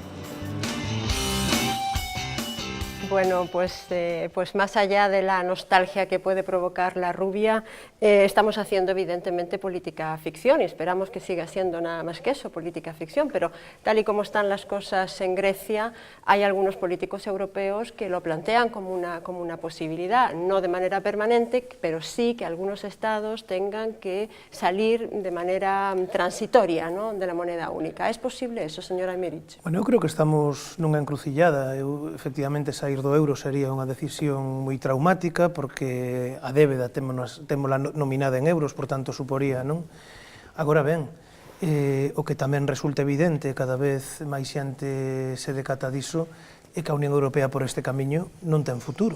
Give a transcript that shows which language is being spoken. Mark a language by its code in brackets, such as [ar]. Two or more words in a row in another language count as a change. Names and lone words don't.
[es] Bueno, pues más allá de la nostalgia que puede provocar la rubia, estamos haciendo evidentemente política ficción y esperamos que siga siendo nada más que eso, política ficción, pero tal y como están las cosas en Grecia, hay algunos políticos europeos que lo plantean como una posibilidad, no de manera permanente, pero sí que algunos estados tengan que salir de manera transitoria, ¿no?, de la moneda única. ¿Es posible eso, señora Emerich? [gl] Bueno, eu creo que estamos nunha encrucillada. Efectivamente, sair do euro sería unha decisión moi traumática porque a débeda témola nominada en euros, por tanto suporía, non? Agora ben, o que tamén resulta evidente, cada vez máis xente se decata diso, é que a Unión Europea por este camiño non ten futuro.